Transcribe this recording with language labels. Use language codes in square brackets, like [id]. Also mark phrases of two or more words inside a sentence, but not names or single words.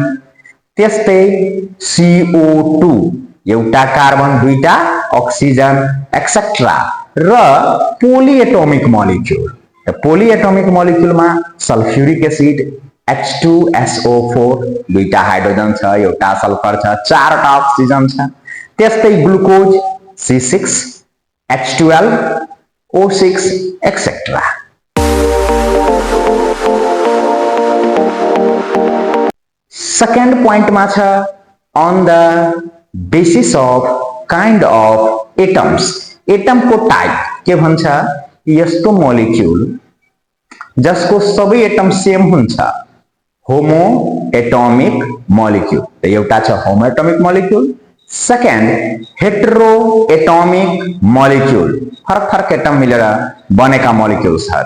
[ne] त्यस्तै CO2 एउटा कार्बन दुईटा अक्सिजन एक्सेट्रा। र [en] polyatomic molecule, [ne] पोलिएटोमिक मोलिक्युलमा [en] sulphuric acid [ne] H2SO4 दुईटा हाइड्रोजन छ, एउटा सल्फर छ, 4 वटा अक्सिजन छ। त्यस्तै ग्लुकोज C6 H12 O6 एक्सेट्रा। [en] second point [ne] में छ [en] on the basis of kind of atoms. [ne] एटम को टाइप के भन्छ यस्तो मोलिक्युल जसको सबै एटम सेम हुन्छ, [en] homo atomic molecule. [ne] त एउटा छ [en] homo atomic molecule, second hetero atomic molecule, [ne] फरक फरक एटम मिलेर बनेका मोलिक्युल्सहरू।